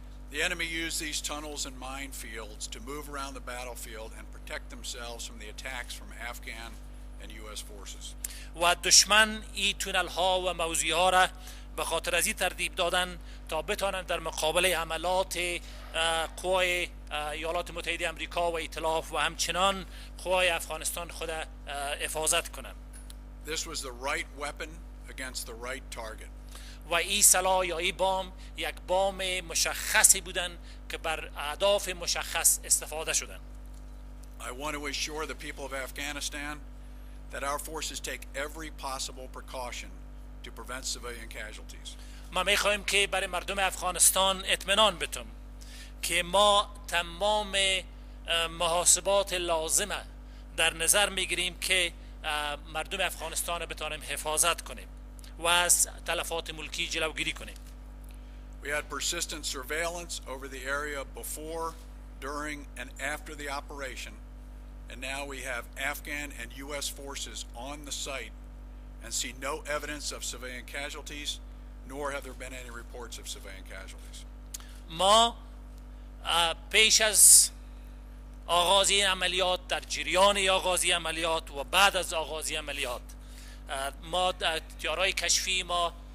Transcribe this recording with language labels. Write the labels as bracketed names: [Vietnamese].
[English] The enemy used these tunnels and minefields to move around the battlefield and protect themselves from the attacks from Afghan and U.S. forces. [Persian] و دشمن این تونل ها و موضوع ها را به خاطر از این ترتیب دادن تا بتانند در مقابل عملات قوای ایالات متحده امریکا و ائتلاف و همچنان قوای افغانستان خود حفاظت کنند. [English] This was the right weapon against the right target. [Persian] و این سلاح یا این بام یک بام مشخصی بودن که بر اهداف مشخص استفاده شدن. [English] I want to assure the people of Afghanistan that our forces take every possible precaution to prevent civilian casualties. [Persian] ما میخواهیم که برای مردم افغانستان اطمینان بدیم که ما تمام محاسبات لازمه در نظر میگیریم که مردم افغانستان بتوانیم حفاظت کنیم و از تلفات ملکی جلوگیری کنیم. [English] We had persistent surveillance over the area before, during, and after the operation, and now we have Afghan and U.S. forces on the site and see no evidence of civilian casualties, nor have there been any reports of civilian casualties. [Persian] ما پیش از آغازی عملیات، در جریان آغازی عملیات و بعد از آغازی عملیات ما تیارای کشفی ما